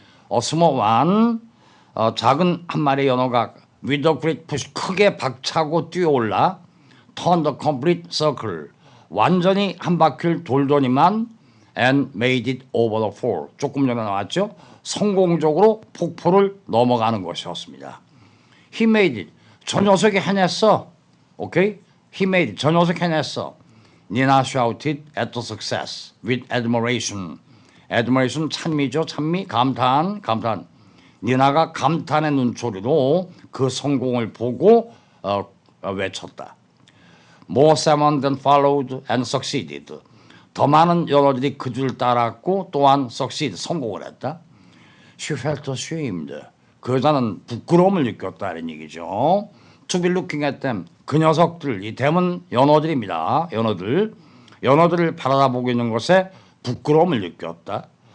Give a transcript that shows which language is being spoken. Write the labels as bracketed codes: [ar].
[en] a small one [ko] 작은 한 마리의 연어가 [en] with a great push [ko] 크게 박차고 뛰어올라 [en] turn the complete circle [ko] 완전히 한 바퀴를 돌더니만 [en] and made it over the fall [ko] 조금 전에 나왔죠. 성공적으로 폭포를 넘어가는 것이었습니다. [en] He made it [ko] 저 녀석이 해냈어. 오케이? [en] He made it [ko] 저 녀석이 해냈어. [en] Nina shouted at the success with admiration. [ko] admiration 찬미죠. 찬미 감탄. 니나가 감탄의 눈초리로 그 성공을 보고 외쳤다. [en] More salmon than followed and succeeded. [ko] 더 많은 연어들이 그 줄 따랐고 또한 succeed 성공을 했다. [en] She felt ashamed. [ko] 그 여자는 부끄러움을 느꼈다는 얘기죠. [en] To be looking at them. [ko] 그 녀석들, 이 댐은 연어들입니다. 연어들을 바라보고 있는 것에 부끄러움을 느꼈다.